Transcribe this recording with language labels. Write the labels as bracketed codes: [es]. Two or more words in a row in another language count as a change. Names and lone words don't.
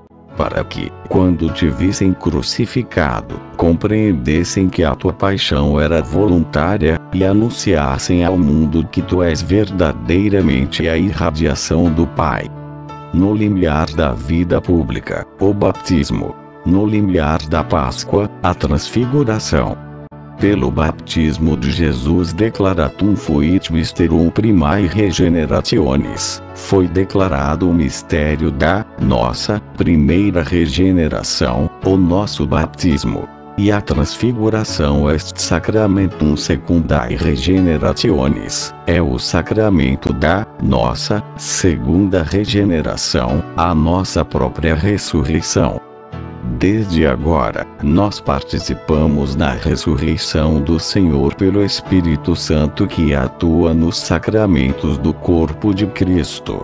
[pt] Para que, quando te vissem crucificado, compreendessem que a tua paixão era voluntária, e anunciassem ao mundo que tu és verdadeiramente a irradiação do Pai. No limiar da vida pública, o batismo. No limiar da Páscoa, a transfiguração. Pelo batismo de Jesus [la] declaratum fuit mysterum primae regenerationis, [pt] foi declarado o mistério da nossa primeira regeneração, o nosso batismo. E a transfiguração [la] est sacramentum secundae regenerationis, [pt] é o sacramento da nossa segunda regeneração, a nossa própria ressurreição. Desde agora, nós participamos na ressurreição do Senhor pelo Espírito Santo que atua nos sacramentos do corpo de Cristo.